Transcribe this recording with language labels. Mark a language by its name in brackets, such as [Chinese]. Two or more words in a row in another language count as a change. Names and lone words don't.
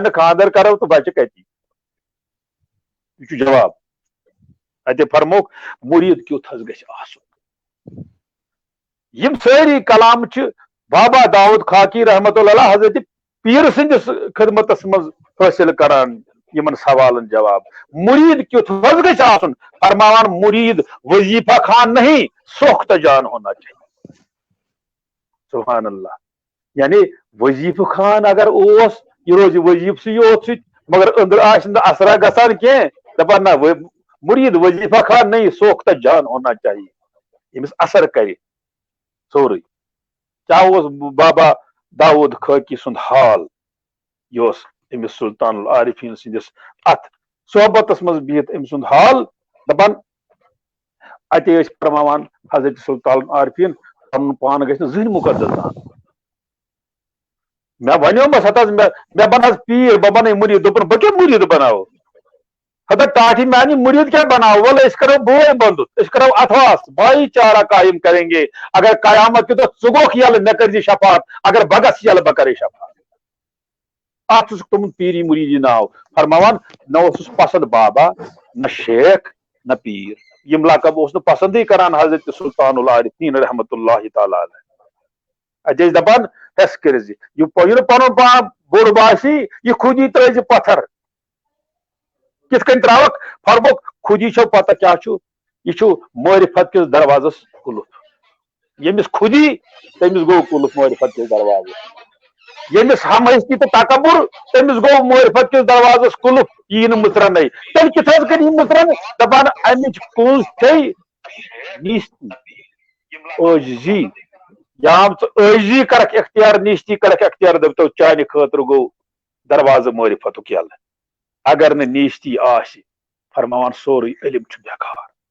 [Kashmiri] نہٕ خاندر کرو تہٕ بچہِ کتی یہ چھُ جواب اتہِ فرموک مرید کیُتھ حظ گژھِ آسُن یم سٲری کلام چھِ بابا داؤد خاکی رحمت اللہ علیہ حضرت پیر سندس خدمتس مز حٲصل کران یمن سوالن جواب مرید کیُتھ حظ گژھِ آسُن فرماوان مرید [Urdu] وظیفہ خان نہیں سوخت جان ہونا [Kashmiri] چاہیے سبحان اللہ یعنی وظیفہ خان اگر اوس یہ روز وظیفہ سی یوت ست مگر اندر آسن اثرا گژھان کینٛہہ دپان نہ [Urdu] مرید وظیفہ خان نہیں سوخت جان ہونا چاہیے [Kashmiri] امس اثر کرِ سورُے کیا اوس بابا داؤد خاکی سند حال یہ امس سلطان العارفین سندس ات صحبتس مز بہت ام سند حال دپان اتے فرماوان حضرت سلطان العارفین پن پان گژھِ نہٕ زٕہٕنۍ مقدس دان مےٚ ونیومس ہتا مےٚ بن حظ پیٖر بہٕ بناے مرید دوٚپُن بہٕ کیٛاہ مرید بناو ہتا ٹاٹھی میانی مرید کیا بناو ول أسۍ کرو بوے بندُت أسۍ کرو اتھواس [Urdu] بھائی چارہ قائم کریں گے [Kashmiri] اگر قیامت کے دۄہ ژٕ گوکھ یلہٕ مےٚ کٔرزِ شفاعت اگر بہٕ گژھٕ یلہٕ بہٕ کرے شفاعت اتھ چھُکھ تِمن پیری مریدی ناو فرماوان نہ اوسُس پسند بابا نہ شیخ نہ پیر یم لقب اوس نہٕ پسندٕے کران حضرت سلطان العارفین رحمت اللہ تعالی علیہ اتہِ ٲسۍ دپان ہس کٔرزِ یہِ نہٕ پنُن پان بوٚڑ باسی یہ خودی ترٲزِ پتھر کِتھ کٔنۍ تراوکھ فرموک خودی چھو پتہ کیا چھُ یہ چھُ معرفت کِس دروازس قلف ییٚمِس خودی تٔمِس گوٚو قلف معرفت کِس دروازس ییٚمِس ہم ہستی تہٕ تکبر تٔمِس گوٚو معرفت کِس دروازس قلف یی نہٕ مٕژرنٕے تیٚلہِ کِتھ حظ کٔرۍ یہِ مٕژرن دپان امِچ کُنٛز چھے نیستی عٲجزی یام ژٕ عٲجزی کرکھ اختیار نیستی کرکھ اختیار دپتو چانہِ خٲطرٕ گوٚو دروازٕ معرفتُک یلہٕ اگر نہٕ نیستی آسہِ فرماوان سورُے علم چھُ بیکار